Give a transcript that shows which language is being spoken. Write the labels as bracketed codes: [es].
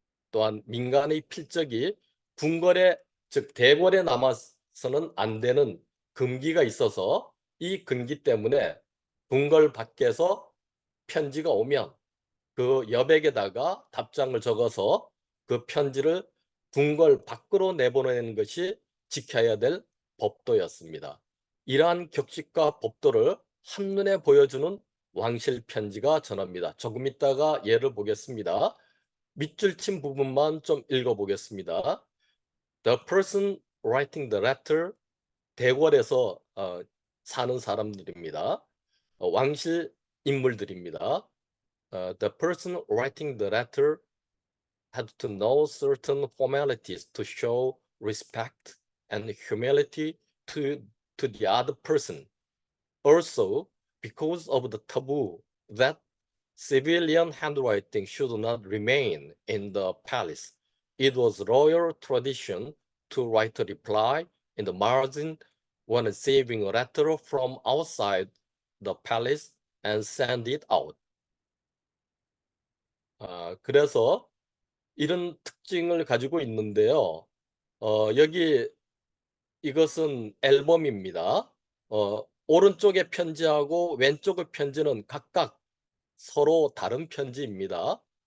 [ko] 또한 민간의 필적이 궁궐에, 즉 대궐에 남아서는 안 되는 금기가 있어서 이 금기 때문에 궁궐 밖에서 편지가 오면 그 여백에다가 답장을 적어서 그 편지를 궁궐 밖으로 내보내는 것이 지켜야 될 법도였습니다. 이러한 격식과 법도를 한눈에 보여주는 왕실 편지가 전합니다. 조금 있다가 예를 보겠습니다. 밑줄 친 부분만 좀 읽어보겠습니다. [en] The person writing the letter, [ko] 대궐에서 사는 사람들입니다. 왕실 인물들입니다. [en] The person writing the letter had to know certain formalities to show respect and humility to the other person. Also, because of the taboo that civilian handwriting should not remain in the palace, it was royal tradition to write a reply in the margin when receiving a letter from outside the palace and send it out. [ko] 그래서 이런 특징을 가지고 있는데요. 여기 이것은 앨범입니다. 오른쪽의 편지하고 왼쪽의 편지는 각각 서로 다른 편지입니다.